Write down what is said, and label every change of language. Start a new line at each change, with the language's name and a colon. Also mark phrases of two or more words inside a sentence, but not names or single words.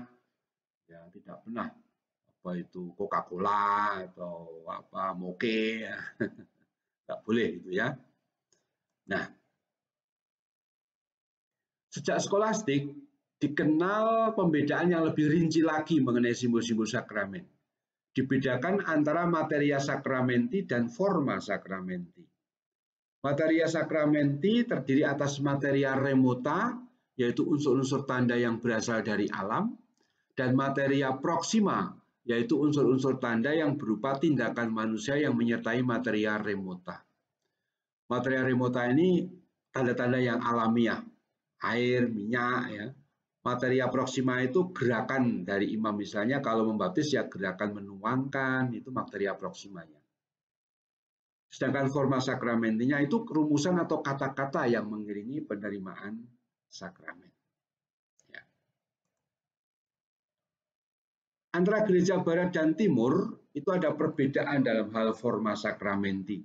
Indonesian: Ya, tidak pernah apa itu Coca-Cola atau apa moke. Ya. Tidak boleh itu ya. Nah, sejak skolastik dikenal pembedaan yang lebih rinci lagi mengenai simbol-simbol sakramen. Dibedakan antara
Latin: materia sakramenti
Indonesian: dan
Latin: forma sakramenti. Materia sakramenti
Indonesian: terdiri atas
Latin: materia remota,
Indonesian: yaitu unsur-unsur tanda yang berasal dari alam, dan
Latin: materia proxima,
Indonesian: yaitu unsur-unsur tanda yang berupa tindakan manusia yang menyertai
Latin: materia remota. Materia remota
Indonesian: ini tanda-tanda yang alamiah, air, minyak, ya.
Latin: Materia proxima
Indonesian: itu gerakan dari imam, misalnya kalau membaptis ya gerakan menuangkan, itu
Latin: materia proximanya.
Indonesian: Sedangkan
Latin: forma sakramentinya
Indonesian: itu rumusan atau kata-kata yang mengiringi penerimaan sakramen. Ya. Antara gereja barat dan timur itu ada perbedaan dalam hal
Latin: forma sakramenti.